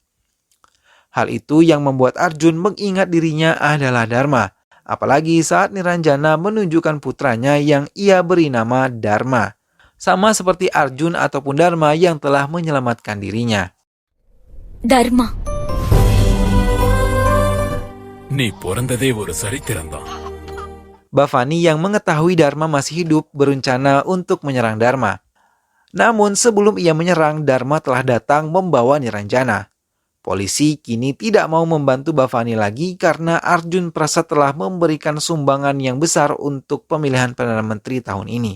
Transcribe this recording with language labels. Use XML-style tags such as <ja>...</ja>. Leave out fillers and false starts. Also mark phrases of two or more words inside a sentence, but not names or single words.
<id>Hal itu yang membuat Arjun mengingat dirinya adalah Dharma. Apalagi saat Niranjana menunjukkan putranya yang ia beri nama Dharma. Sama seperti Arjun ataupun Dharma yang telah menyelamatkan dirinya. Dharma.</id> <ta>நீ பிறந்ததே ஒரு சரித்திரம்தான்.</ta> <id>Bhavani yang mengetahui Dharma masih hidup berencana untuk menyerang Dharma. Namun sebelum ia menyerang, Dharma telah datang membawa Niranjana. Polisi kini tidak mau membantu Bhavani lagi karena Arjun Prasad telah memberikan sumbangan yang besar untuk pemilihan Perdana Menteri tahun ini.</id>